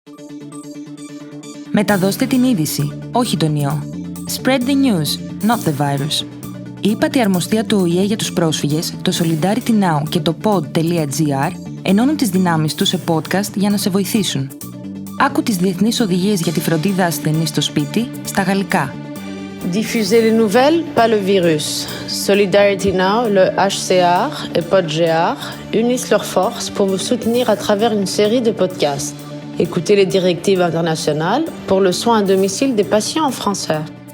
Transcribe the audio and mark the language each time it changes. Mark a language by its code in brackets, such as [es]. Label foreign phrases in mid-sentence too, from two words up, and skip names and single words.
[el] Μεταδώστε την είδηση, όχι τον ιό. [en] Spread the news, not the virus. [el] Η ύπατη αρμοστία του ΟΗΕ για τους πρόσφυγες, το Solidarity Now και το pod.gr ενώνουν τις δυνάμεις τους σε podcast για να σε βοηθήσουν. Άκου τις διεθνείς οδηγίες για τη φροντίδα ασθενής στο σπίτι στα γαλλικά. [fr] Diffuser les nouvelles, pas le virus. Solidarity Now, le HCR et PodGR unissent leurs forces pour vous soutenir à travers une série de podcasts. Écoutez les directives internationales pour le soin à domicile des patients en français.